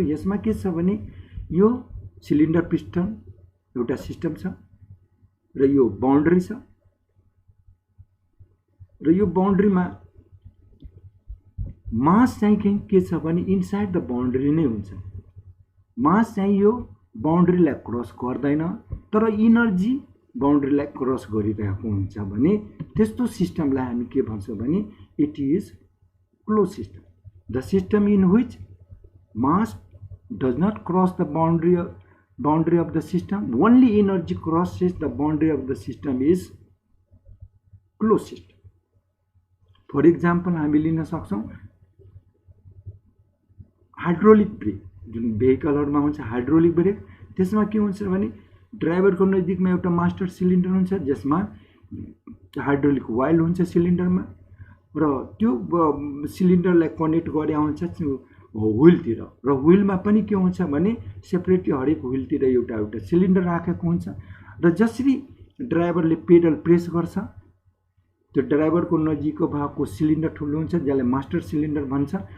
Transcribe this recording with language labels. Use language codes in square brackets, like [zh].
[ne] यसमा के छ भने यो सिलिन्डर पिस्टन एउटा सिस्टम छ र यो बाउन्ड्री छ र यो बाउन्ड्रीमा मास चाहिँ के छ भने इनसाइड द बाउन्ड्री नै हुन्छ। मास चाहिँ यो बाउन्ड्रीलाई क्रस गर्दैन तर इनर्जी बाउन्ड्रीलाई क्रस गरिरहेको हुन्छ भने त्यस्तो सिस्टमलाई हामी के भन्छौँ भने [en] It is close system. The system in which mass does not cross the boundary of the system, only energy crosses the boundary of the system is closed system. For example, [ne] हामी लिन सक्छौं हाइड्रोलिक ब्रेक, जुन भेहिकलहरुमा हुन्छ hydraulic brake, त्यसमा के हुन्छ भने ड्राइभरको नजिकमा एउटा मास्टर सिलिन्डर हुन्छ जसमा हाइड्रोलिक वायल हुन्छ सिलिन्डरमा र त्यो सिलिन्डरलाई कनेक्ट गरे हुन्छ व्हीलतिर र व्हीलमा पनि के हुन्छ भने सेपरेटली हरेक व्हीलतिर एउटा एउटा सिलिन्डर राखेको हुन्छ र जसरी ड्राइभरले पेडल प्रेस गर्छ त्यो ड्राइभरको नजिकको भागको सिलिन्डर ठुलो हुन्छ जसलाई मास्टर सिलिन्डर भन्छ।